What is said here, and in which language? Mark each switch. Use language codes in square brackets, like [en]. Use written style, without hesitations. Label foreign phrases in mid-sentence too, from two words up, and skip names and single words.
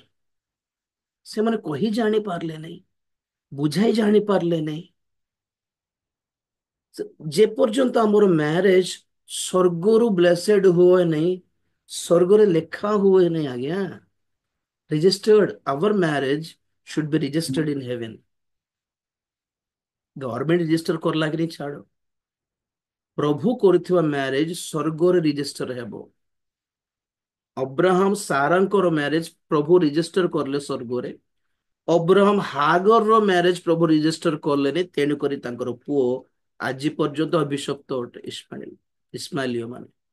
[or] ସେମାନେ କହି ଜାଣି ପାରିଲେ ନାହିଁ, ବୁଝାଇ ଜାଣି ପାରିଲେ ନାହିଁ। ଯେ ପର୍ଯ୍ୟନ୍ତ ଆମର ମ୍ୟାରେଜ ସ୍ୱର୍ଗରୁ ବ୍ଲେସେଡ ହୁଏ ନାହିଁ, ସ୍ୱର୍ଗରେ ଲେଖା ହୁଏ ନାହିଁ ଆଜ୍ଞା। [en] registered, our marriage should be registered in heaven। government register [or] କରଲା କି ଛାଡ, ପ୍ରଭୁ କରିଥିବା ମ୍ୟାରେଜ ସ୍ୱର୍ଗରେ ରେଜିଷ୍ଟର ହେବ। ଅବ୍ରାହମ ସାରାଙ୍କର ମ୍ୟାରେଜ ପ୍ରଭୁ ରେଜିଷ୍ଟର କରିଲେ ସ୍ୱର୍ଗରେ। ଅବ୍ରାହମ ହାଗରର ମ୍ୟାରେଜ ପ୍ରଭୁ ରେଜିଷ୍ଟର କଲେନି, ତେଣୁକରି ତାଙ୍କର ପୁଅ ଆଜି ପର୍ଯ୍ୟନ୍ତ ଅଭିଶପ୍ତ ଅଟେ, ଇସ୍ମାଇଲ, ଇସ୍ମାଇଲିୟ ମାନେ।